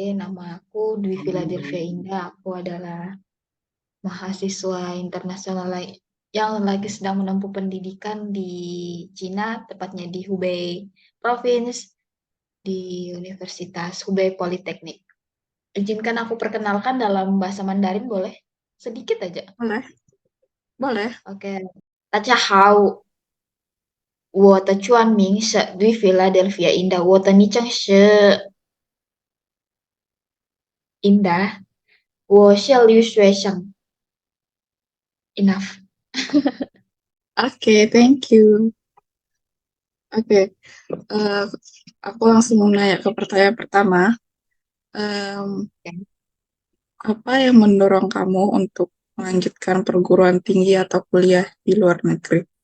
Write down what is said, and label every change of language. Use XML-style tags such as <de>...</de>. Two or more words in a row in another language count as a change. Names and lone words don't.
<id>Nama aku Dwi Philadelphia Indah. Aku adalah mahasiswa internasional yang lagi sedang menempuh pendidikan di Cina, tepatnya di Hubei Province, di Universitas Hubei Politeknik. Izinkan aku perkenalkan dalam bahasa Mandarin, boleh? Sedikit aja. Boleh? Boleh. Oke.</id> <zh>大家好，我的全名是 Dwi Philadelphia Indah，我的昵称是 Indah，我是留学生。Enough。</zh> <id>Oke,</id> <en>thank you.</en> <id>Oke, eh, aku langsung nanya ke pertanyaan pertama. Em, apa yang mendorong kamu untuk melanjutkan perguruan tinggi atau kuliah di luar negeri?</id>